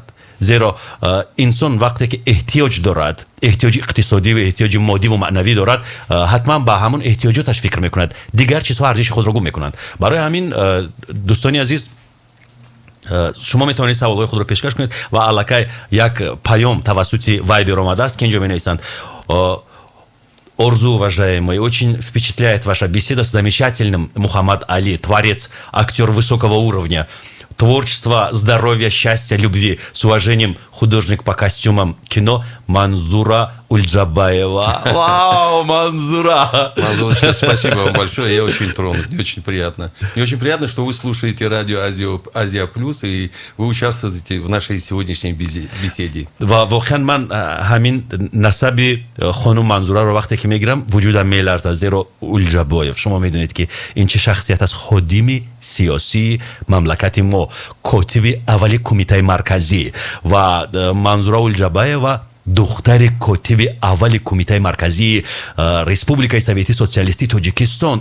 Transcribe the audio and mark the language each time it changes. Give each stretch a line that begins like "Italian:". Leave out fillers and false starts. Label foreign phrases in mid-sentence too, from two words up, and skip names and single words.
Tajik: зеро инсон вақте ки эҳтиёҷ дорад, эҳтиёҷи иқтисодӣ ва эҳтиёҷи моддиву маънавӣ дорад, ҳатман ба ҳамон эҳтиёҷоташ фикр мекунад, дигар чизҳо арзиши худро гум мекунанд. барои ҳамин дӯстони азиз, шумо метавонед саволҳои худро пешкаш кунед ва аллакай як паём тавассути вайбер омадааст ки инҷо менависанд: Орзу,
Russian: уважаемый, очень впечатляет ваша беседа с замечательным Мухаммад Али, творец, актер высокого уровня. Творчество, здоровья, счастья, любви. С уважением, художник по костюмам кино Манзура Ульджабаева. Вау, Манзура! Манзурочка, спасибо вам большое, я очень тронут, мне очень приятно. Мне очень приятно, что вы слушаете радио Азия Плюс, и вы участвуете в нашей сегодняшней беседе.
Tajik: Воқеан ман ҳамин насаби хонум Манзура ро вақте ки мегирам вуҷудам меларза, зеро Улҷабоев шумо медонед ки ин чӣ шахсият аз ходими сиёсии мамлакати мо, котиби аввали кумитаи марказӣ ва Манзура Улҷабоев духтари котиби аввали кумитаи марказии Республикаи Советии Социалистии Тоҷикистон.